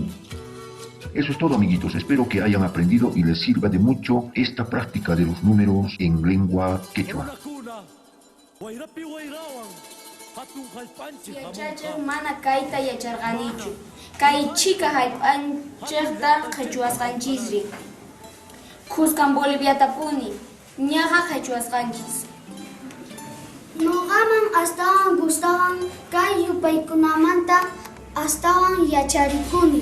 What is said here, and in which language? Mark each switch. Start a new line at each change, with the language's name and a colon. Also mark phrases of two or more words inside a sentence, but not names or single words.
Spanish: Eso es todo, amiguitos. Espero que hayan aprendido y les sirva de mucho esta práctica de los números en lengua quechua.
Quechua: Yachachiq mana kayta yacharqanichu. Kay chika hallp'anchiqta qhichwasqanchisri. Qusqan Boliviatapuni ñaqa qhichwasqanchis. Nuqaman astawan gustawan kay yupaykunamanta astawan yacharikuni.